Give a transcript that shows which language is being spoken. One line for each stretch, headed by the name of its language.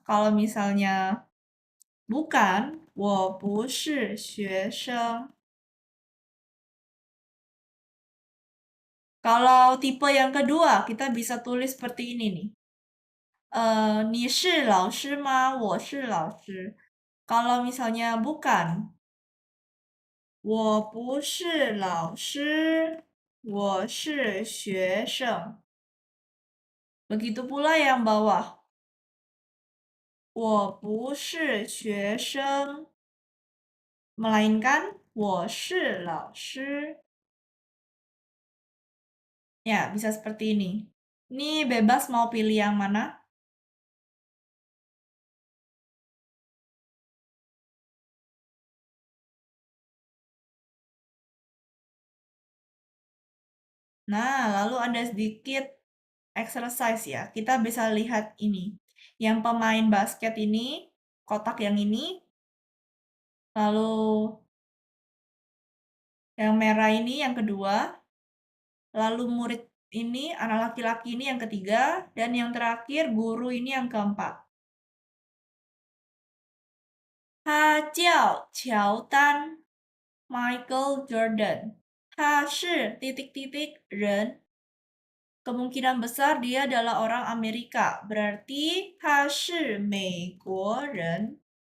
Indonesian: Kalau misalnya bukan,
Chinese: 我不是学生。
Indonesian: Kalau tipe yang kedua, kita bisa tulis seperti ini nih.
Chinese: 你是老师吗？我是老师。
Indonesian: Kalau misalnya bukan,
Chinese: 我不是老师，我是学生。
Indonesian: Begitu pula yang bawah.
Chinese: 我不是学生，
Indonesian: melainkan
Chinese: 我是老师。
Indonesian: Ya, bisa seperti ini. Ini bebas mau pilih yang mana. Nah, lalu ada sedikit exercise ya. Kita bisa lihat ini. Yang pemain basket ini, kotak yang ini. Lalu yang merah ini yang kedua. Lalu murid ini, anak laki-laki ini yang ketiga. Dan yang terakhir, guru ini yang keempat.
Chinese: 他叫乔丹 Michael Jordan. 他是
Indonesian: titik-titik
Chinese: 人
Indonesian: kemungkinan besar dia adalah orang Amerika. Berarti
Chinese: 他是美国人.